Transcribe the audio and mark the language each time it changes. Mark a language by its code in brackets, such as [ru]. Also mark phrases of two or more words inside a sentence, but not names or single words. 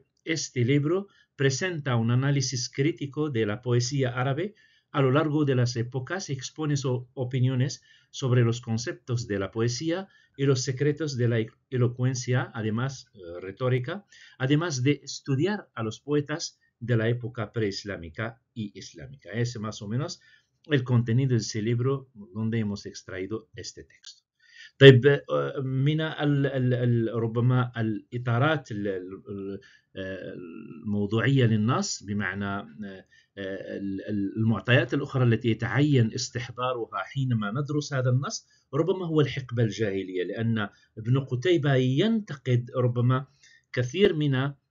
[es] Este libro presenta un análisis crítico de la poesía árabe a lo largo de las épocas y expone sus opiniones sobre los conceptos de la poesía y los secretos de la elocuencia, además retórica, además de estudiar a los poetas de la época preislámica y islámica. Es más o menos el contenido de ese libro donde hemos extraído este texto. [ar] طيب من ربما الإطارات الموضوعية للنص، بمعنى المعطيات الأخرى التي يتعين استحضارها حينما ندرس هذا النص، ربما هو الحقبة الجاهلية، لأن ابن قتيبة ينتقد ربما كثير من